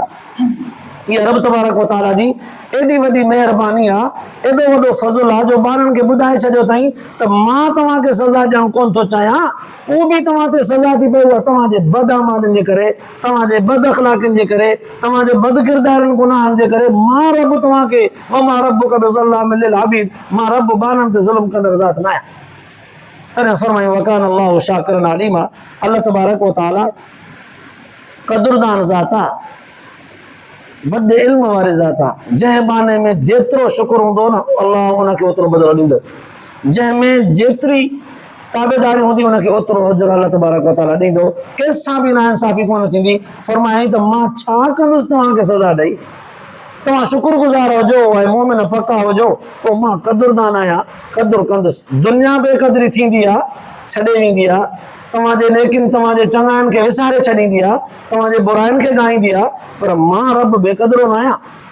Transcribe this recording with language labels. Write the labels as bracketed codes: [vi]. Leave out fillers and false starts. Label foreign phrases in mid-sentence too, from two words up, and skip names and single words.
[sd] इहा रब तबारक व तआला जी एॾी वॾी महिरबानी आहे, एॾो वॾो फज़ल आहे जो ॿारनि खे ॿुधाए छॾियो अथई त मां तव्हांखे सज़ा ॾियणु कोन थो चाहियां, पोइ बि तव्हां ते सज़ा थी पई, उहा तव्हांजे बद अमालनि जे करे, तव्हांजे बद अख़लाक़नि जे करे, तव्हांजे बद किरदारनि गुनाहनि जे करे। मां रब तव्हांखे [ar] وما ربك بظلام للعبيد, [sd] मां रब बाननि ते ज़ुल्म कंदड़ ज़ात न आहियां। तॾहिं फरमायूं [ar] وكان الله شاكرا عليما, [sd] अल्लाह तबारक व तआला क़दुरदान ज़ात आहे, वॾे इल्म वारे ज़ात आहे। जंहिं बाने में जेतिरो शुक्र हूंदो न, अल्लाह उनखे ओतिरो बदिलो ॾींदो। जंहिंमें जेतिरी ताबेदारी हूंदी उनखे ओतिरो अजर अल्लाह तबारक व तआला ॾींदो। कंहिंसां बि नाइंसाफ़ी कोन थींदी। फरमायईं त मां छा कंदुसि तव्हांखे सज़ा ॾेई? तव्हां शुक्रगुज़ार हुजो ऐं मोमिन पक्का हुजो, पोइ मां क़दुरदान आहियां, क़दुरु कंदुसि। दुनिया बेक़दरी थींदी आहे, छॾे वेंदी आहे, तव्हांजे नेकिन तव्हांजे चङाइनि खे विसारे छॾींदी आहे, तव्हांजे बुराइनि खे ॻाईंदी आहे, पर मां रब बेक़दरो न आहियां।